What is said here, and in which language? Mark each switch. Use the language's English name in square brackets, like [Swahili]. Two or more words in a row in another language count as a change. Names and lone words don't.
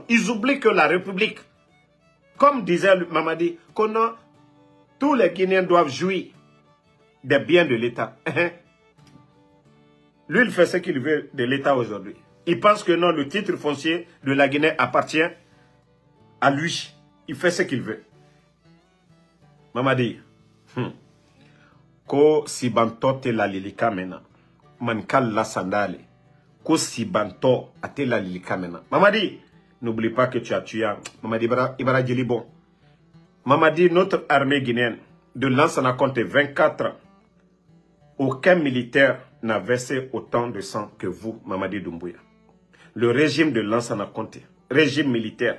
[French] Ils oublient que la République, comme disait Mamadi, tous les Guinéens doivent jouir des biens de l'État. Lui, il fait ce qu'il veut de l'État aujourd'hui. Il pense que non, le titre foncier de la Guinée appartient à lui. Il fait ce qu'il veut. Mamadi, [Mandingo] ko sibanto te la lilika mena, mankal la sandale, ko sibanto a te la lilika mena. [French] Mamadi, n'oublie pas que tu as tué. Mamadi Ibara Djelibon. Mamadi, notre armée guinéenne de Lansana compte 24 ans. Aucun militaire n'a versé autant de sang que vous, Mamadi Doumbouya. Le régime de Lansana Conté, régime militaire.